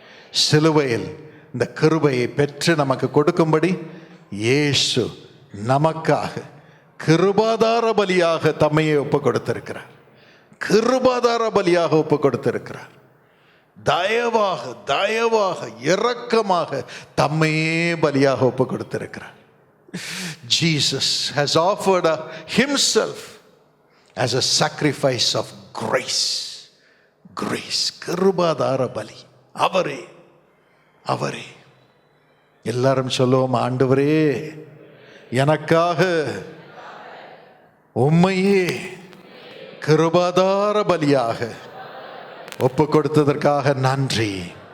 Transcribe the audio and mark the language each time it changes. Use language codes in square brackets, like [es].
[ta] சிலுவையில் இந்த கிருபையை பெற்று நமக்கு கொடுக்கும்படி இயேசு நமக்காக கிருபாதார பலியாக தம்மையே ஒப்பு கொடுத்திருக்கிறார். கிருபாதார பலியாக ஒப்பு கொடுத்திருக்கிறார். தயவாக தயவாக இரக்கமாக தம்மையே பலியாக ஒப்பு கொடுத்திருக்கிறார். [en] Jesus has offered himself as a sacrifice of grace. [ta] Grace, கிருபாதார பலி. அவரே, அவரே. எல்லாரும் சொல்லுவோம், ஆண்டவரே எனக்காக உம்மையே கிருபாதார பலியாக ஒப்பு கொடுத்ததற்காக நன்றி.